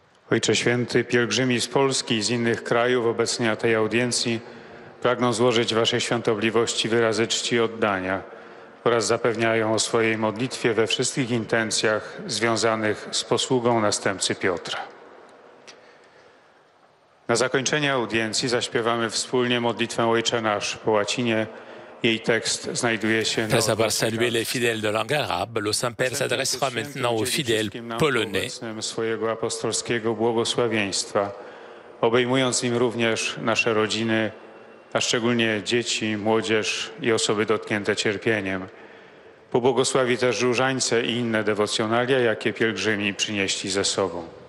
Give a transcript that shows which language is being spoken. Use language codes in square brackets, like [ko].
[pl] Ojcze Święty, pielgrzymi z Polski i z innych krajów obecni na tej audiencji pragną złożyć Waszej świątobliwości wyrazy czci i oddania oraz zapewniają o swojej modlitwie we wszystkich intencjach związanych z posługą następcy Piotra. Na zakończenie audiencji zaśpiewamy wspólnie modlitwę Ojcze Nasz po łacinie. Jej tekst znajduje się na... [fr] Après avoir salué les fidèles de langue arabe, le Saint-Père s'adressera maintenant aux fidèles polonais. [pl] Swojego apostolskiego błogosławieństwa, obejmując im również nasze rodziny, a szczególnie dzieci, młodzież i osoby dotknięte cierpieniem. Pobłogosławi też różańce i inne dewocjonalia, jakie pielgrzymi przynieśli ze sobą.